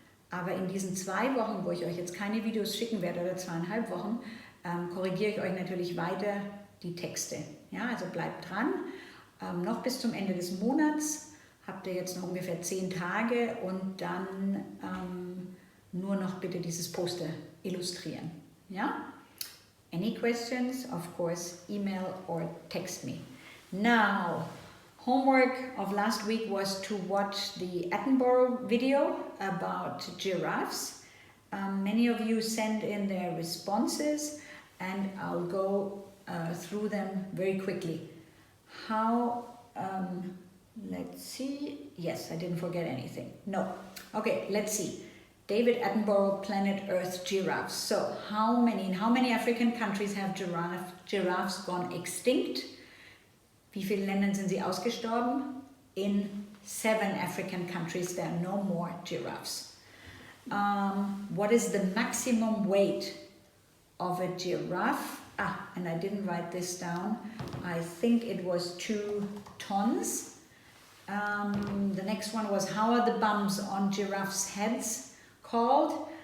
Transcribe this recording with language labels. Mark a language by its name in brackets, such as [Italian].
[German] Aber in diesen 2 Wochen, wo ich euch jetzt keine Videos schicken werde, oder 2,5 Wochen, korrigiere ich euch natürlich weiter die Texte. Ja, also bleibt dran. Noch bis zum Ende des Monats habt ihr jetzt noch ungefähr 10 Tage und dann nur noch bitte dieses Poster illustrieren. [English] Ja? Any questions? Of course, email or text me. Now, homework of last week was to watch the Attenborough video about giraffes. Many of you sent in their responses, and I'll go through them very quickly. How, let's see, yes, I didn't forget anything. No. Okay, let's see. David Attenborough, Planet Earth giraffes. So, in how many African countries have giraffes gone extinct? [German] Wie vielen Ländern sind sie ausgestorben? [English] In 7 African countries there are no more giraffes. What is the maximum weight of a giraffe? And I didn't write this down. I think it was 2 tons. The next one was, how are the bumps on giraffes' heads called?